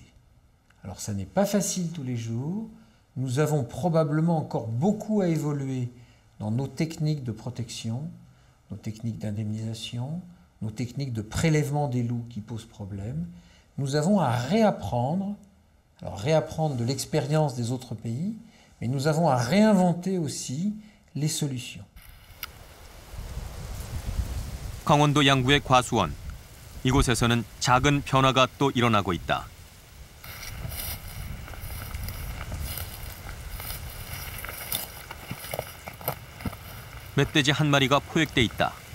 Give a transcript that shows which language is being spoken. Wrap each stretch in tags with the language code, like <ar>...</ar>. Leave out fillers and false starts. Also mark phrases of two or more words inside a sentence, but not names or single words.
<fr>Alors ça n'est pas facile tous les jours. Nous avons probablement encore beaucoup à évoluer dans nos techniques de protection, nos techniques d'indemnisation, nos techniques de prélèvement des loups qui posent problème. Nous avons à réapprendre, alors réapprendre de l'expérience des autres pays, mais nous avons à réinventer aussi les solutions.</fr> <ko>강원도 양구의 과수원. 이곳에서는 작은 변화가 또 일어나고 있다. 멧돼지 한 마리가 포획돼 있다.</ko>